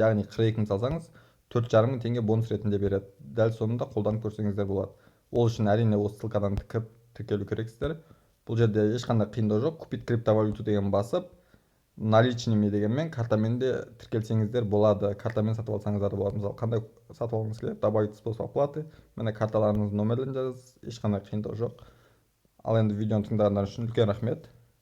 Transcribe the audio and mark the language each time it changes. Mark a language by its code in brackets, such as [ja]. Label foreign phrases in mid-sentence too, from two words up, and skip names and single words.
[kk] Яғни 42 салсаңыз, 4,5 теңге бонус ретінде береді. Дәл сонында қолданып көрсеңіздер болады. Ол үшін әрине осы ссылкадан тіркелу керексіздер. Бұл жерде ешқандай қиындығы жоқ. [ru] Купить криптовалюту [kk] деген басып, наличными дегенмен картамен де тіркелсеңіздер болады. Картамен сатып алсаңыздар болады. Мысалы, қандай сатып алғыңыз келеді, [ru] добавить способ оплаты. [kk] Міне карталарыңыздың номерлерін жазасыз. Ешқандай қиындығы жоқ. Ал енді видеоны тыңдағандар үшін үлкен рахмет.